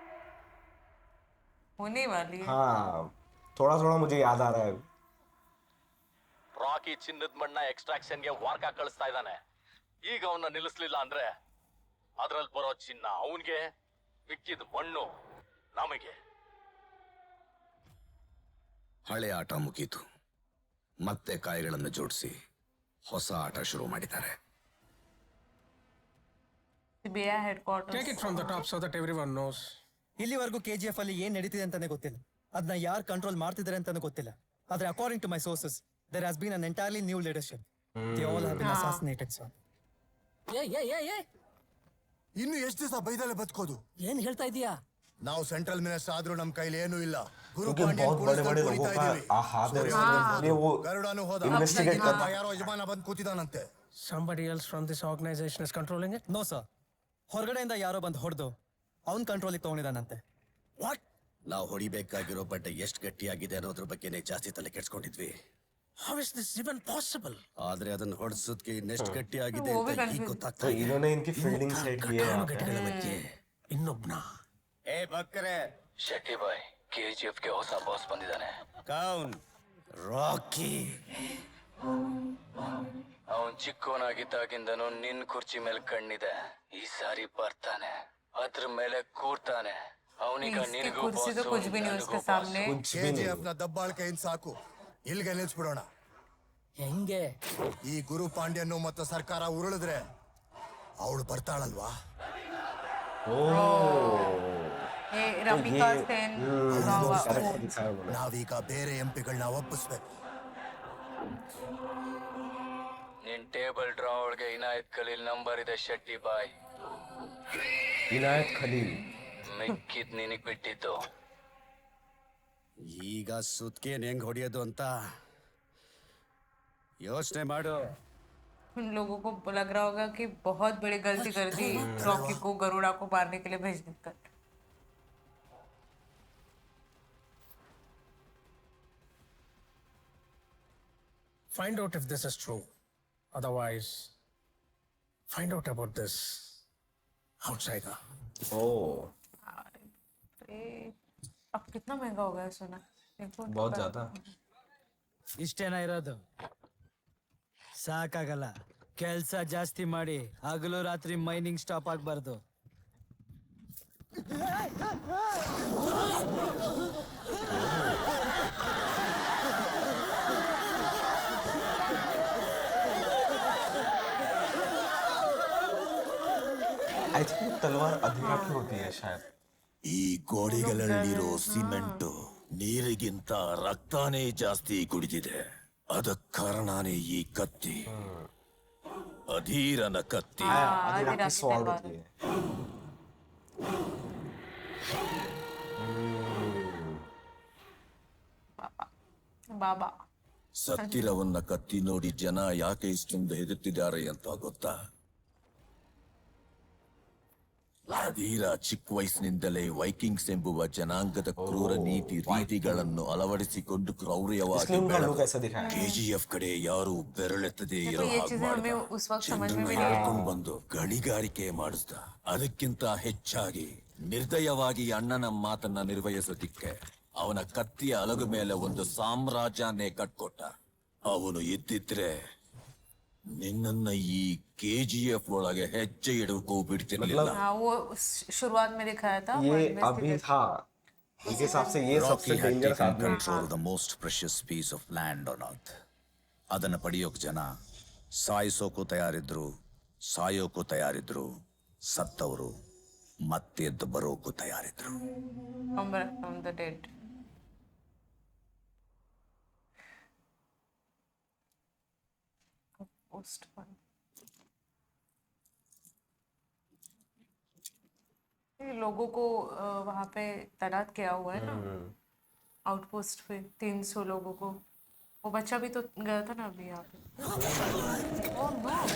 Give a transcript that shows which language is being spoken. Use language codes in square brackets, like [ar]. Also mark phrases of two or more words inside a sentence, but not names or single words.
[hi] होने वाली है। हाँ, थोड़ा थोड़ा मुझे याद आ रहा है। [kn] ರಾಕಿ ಚಿನ್ನದ ಮಣ್ಣ ಎಕ್ಸ್ಟ್ರಾಕ್ಷನ್ಗೆ ವಾರ್ಕ ಕಳಿಸ್ತಾ ಇದ್ದಾನೆ. ಈಗ ಅವನ್ನ ನಿಲ್ಲಿಸ್ಲಿಲ್ಲ ಅಂದ್ರೆ ಅದ್ರಲ್ಲಿ ಬರೋ ಚಿನ್ನ ಅವನ್ಗೆ, ಮಿಕ್ಕಿದ ಮಣ್ಣು ನಮಗೆ. ಹಳೆ ಆಟ ಮುಗೀತು. ಮತ್ತೆ ಕಾಯಿಗಳನ್ನು ಜೋಡಿಸಿ ಹೊಸ ಆಟ ಶುರು ಮಾಡಿದ್ದಾರೆ. [en] CBI headquarters. Take it from the top so that everyone knows. [kn] ಇಲ್ಲಿವರೆಗೂ KGF ಅಲ್ಲಿ ಏನ್ ನಡೀತಿದೆ ಅಂತಾನೆ ಗೊತ್ತಿಲ್ಲ. ಅದನ್ನ ಯಾರು ಕಂಟ್ರೋಲ್ ಮಾಡ್ತಿದ್ದಾರೆ ಅಂತಾನೆ ಗೊತ್ತಿಲ್ಲ. [en] ಆದ್ರೆ according to my sources there has been an entirely new leadership. they all have been assassinated sir. [kn] ಇನ್ನು ಎಷ್ಟು ದಿವಸ ಬೈದಲ್ಲೇ ಬದುಕೋದು? ಏನ್ ಹೇಳ್ತಾ ಇದೀಯಾ? ನಾವು [en] central minister [kn] ಆದ್ರೂ ನಮ್ ಕೈಲಿ ಏನೂ ಇಲ್ಲ. [hi] क्योंकि बहुत बड़े बड़े लोगों का हाथ है इसलिए वो [kn] ಗರುಡನು ಹೋದ. [hi] इन्वेस्टिगेट कर [kn] ಯಾರೋ ಯಜಮಾನ ಬಂದು ಕೂತಿದಾನಂತೆ. [en] Somebody else from this organization is controlling it? [kn] ನೋ ಸರ್, ಹೊರಗಡೆಯಿಂದ ಯಾರೋ ಬಂದು ಹೊಡೆದು ಅವ್ನ್ ಕಂಟ್ರೋಲಿಗೆ ತಗೊಂಡಿದಾನಂತೆ. ವಾಟ್? ನಾವು ಹೊಡಿಬೇಕಾಗಿರೋ ಬಟ್ಟೆ ಎಷ್ಟು ಗಟ್ಟಿಯಾಗಿದೆ ಅನ್ನೋದ್ರ ಬಗ್ಗೆನೇ ಜಾಸ್ತಿ ತಲೆ ಕೆಡ್ಸ್ಕೊಂಡಿದ್ವಿ. [en] How is this even possible? [kn] ಆದ್ರೆ ಅದನ್ನ ಹೊಡ್ಸೋದಕ್ಕೆ ಇನ್ನೆಷ್ಟು ಗಟ್ಟಿಯಾಗಿದೆ [hi] वो भी [kn] ಅಂತ ಈಗ [en] confused. [kn] ಗೊತ್ತಾಗ್ತಾ [hi] तो [kn] ಇದೆ. [hi] इन्होंने इनकी [en] fielding set [hi] की है यहाँ पे. [kn] ಘಟನೆಗಳ ಬಗ್ಗೆ ಇನ್ನೊಬ್ನ ಏ ಬಕ್ಕರೆ, ಶೆಟ್ಟಿ ಬಾಯ್, KGF ಗೆ ಹೊಸ ಬಾಸ್ ಬಂದಿದ್ದಾನೆ. [hi] कौन रॉकी. [kn] ಅವನ್ ಚಿಕ್ಕವನಾಗಿದ್ದಾಗಿಂದನೂ ನಿನ್ ಕುರ್ಚಿ ಮೇಲೆ ಕಣ್ಣಿದೆ. ಈ ಸಾರಿ ಬರ್ತಾನೆ, ಅದ್ರ ಮೇಲೆ ಕೂರ್ತಾನೆ. ಅವನೀಗ [hi] इसकी [kn] ನಿನಗೂ [hi] कुर्सी तो boss, कुछ भी नहीं उसके सामने. कुछ भी नहीं. [kn] KGF ನ ದಬ್ಬಾಳಿಕೆಯಿಂದ ಸಾಕು, ಇಲ್ಲಿಗೆ ನಿಲ್ಸ್ಬಿಡೋಣ. ಹೆಂಗೆ? ಈ ಗುರು ಪಾಂಡ್ಯನು ಮತ್ತು ಸರ್ಕಾರ ಉರುಳಿದ್ರೆ ಅವಳು ಬರ್ತಾಳಲ್ವಾ? [hi] ये रमिका सेन कैरेक्टर दिखाया उन्होंने. [kn] ನಾವೀಗ ಬೇರೆ ಎಂಪಿಗಳನ್ನ ಒಪ್ಪಿಸ್ಬೇಕು. ನಿನ್ [en] table drawer [kn] ಒಳಗೆ ಇನಾಯತ್ ಖಲೀಲ್ ನಂಬರ್ ಇದೆ ಶೆಟ್ಟಿ ಬಾಯ್. [hi] इनायत खलील. [kn] ಮಿಕ್ಕಿದ್ ನಿನಗ್ ಬಿಟ್ಟಿದ್ದು. ಈಗ ಸುತ್ಕೇನ್ ಹೆಂಗ್ ಹೊಡಿಯೋದು ಅಂತ ಯೋಚನೆ ಮಾಡು. [hi] उन लोगों को लग रहा होगा कि बहुत बड़ी गलती कर दी रॉकी को गरुड़ा को मारने के लिए भेजने कर. [en] find out if this is true. Otherwise, find out about this outsider. [hi] ओह, अब कितना महंगा हो गया सोना? बहुत ज्यादा. [kn] ಇಷ್ಟೇನ ಇರೋದು? ಸಾಕಾಗಲ್ಲ. ಕೆಲ್ಸ ಜಾಸ್ತಿ ಮಾಡಿ ಹಗಲು ರಾತ್ರಿ [en] mining stop [kn] ಆಗ್ಬಾರ್ದು. [en] I think [hi] तलवार अधूरा की होती है शायद. [kn] ಈ ಗೋಡೆಗಳಲ್ಲಿರೋ ಸಿಮೆಂಟ್ ನೀರಿಗಿಂತ ರಕ್ತಾನೇ ಜಾಸ್ತಿ ಕುಡಿದಿದೆ. ಅದಕ್ಕೆ ಕಾರಣನೇ ಈ ಕತ್ತಿ, ಅಧೀರನ ಕತ್ತಿ. [hi] अधूरा की स्वाद होती है. बाबा [kn] ಸತ್ತಿರವನ್ನ ಕತ್ತಿ ನೋಡಿ ಜನ ಯಾಕೆ ಇಷ್ಟೊಂದು ಹೆದರ್ತಿದ್ದಾರೆ ಅಂತ ಗೊತ್ತಾ? ಅಧೀರ ಚಿಕ್ಕ ವಯಸ್ಸಿನಿಂದಲೇ ವೈಕಿಂಗ್ಸ್ ಎಂಬುವ ಜನಾಂಗದ ಕ್ರೂರ ನೀತಿ ರೀತಿಗಳನ್ನು ಅಳವಡಿಸಿಕೊಂಡು ಕ್ರೌರ್ಯವಾಗಿ [hi] इसलिए उनका लुक ऐसा दिखाया है. [kn] KGF ಕಡೆ ಯಾರು ಬೆರಳೆತ್ತದೇ ಇರೋ [hi] ये [kn] ಹಾಗೆ [hi] चीजें हमें उस वक्त समझ में भी नहीं [kn] ಹೇಳ್ಕೊಂಡು ಬಂದು ಗಣಿಗಾರಿಕೆ ಮಾಡಿಸ್ದ. ಅದಕ್ಕಿಂತ ಹೆಚ್ಚಾಗಿ ನಿರ್ದಯವಾಗಿ ಅಣ್ಣನ ಮಾತನ್ನ ನಿರ್ವಹಿಸೋದಿಕ್ಕೆ ಅವನ ಕತ್ತಿಯ ಅಲಗು ಮೇಲೆ ಒಂದು ಸಾಮ್ರಾಜ್ಯನೇ ಕಟ್ಕೊಟ್ಟ. ಅವನು ಇದ್ದಿದ್ರೆ ನಿನ್ನನ್ನ ಈ KGF ಒಳಗೆ ಹೆಜ್ಜೆ ಇಡಕ್ಕೂ ಬಿಡ್ತಿರ್ಲಿಲ್ಲ. [hi] हाँ वो शुरुआत में दिखाया था. ये अभी था. इस हिसाब से ये सबसे डेंजरस आदमी है. [en] control the most precious piece of land on earth. [kn] ಅದನ್ನ ಪಡೆಯೋಕ್ ಜನ ಸಾಯಿಸೋಕು ತಯಾರಿದ್ರು, ಸಾಯೋಕು ತಯಾರಿದ್ರು, ಸತ್ತವರು ಮತ್ತೆದ್ದು ಬರೋಕು ತಯಾರಿದ್ರು. [en] from the dead. Post one. [hi] ये लोगों को वहां पे तैनात किया हुआ है ना आउटपोस्ट पे 300 लोगों को. वो बच्चा भी तो गया था ना अभी यहाँ पे. [en] Oh no.